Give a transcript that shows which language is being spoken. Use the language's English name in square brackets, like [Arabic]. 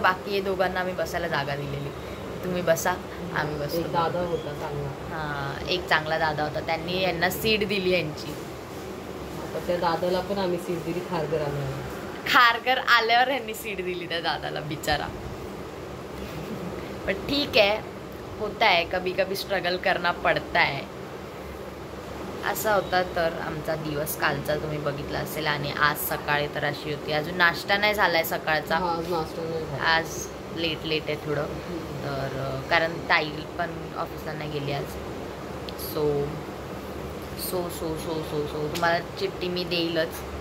[Marathi] बाकी हे दोघांना आम्ही बसायला जागा दिलेली. तुम्ही बसा, आम्ही बसलो. दादा होता चांगला. एक चांगला दादा होता, त्यांनी यांना सीट दिली यांची. त्या दादाला पण आम्ही सीट दिली खारघर आणायला. खारघर आल्यावर ह्यांनी सीट दिली त्या दादाला बिचारा. [Hindi] पण ठीक है, होता है, कभी कभी स्ट्रगल करना पड़ता है. [Marathi] असा होता तर आमचा दिवस कालचा तुम्ही बघितला असेल. आणि आज सकाळी तर अशी होती. अजून नाश्ता नाही झालाय सकाळचा. आज लेट आहे थोडं. तर कारण ताई पण ऑफिसला नाही गेली आज. सो तुम्हाला चिठ्ठी मी देईलच.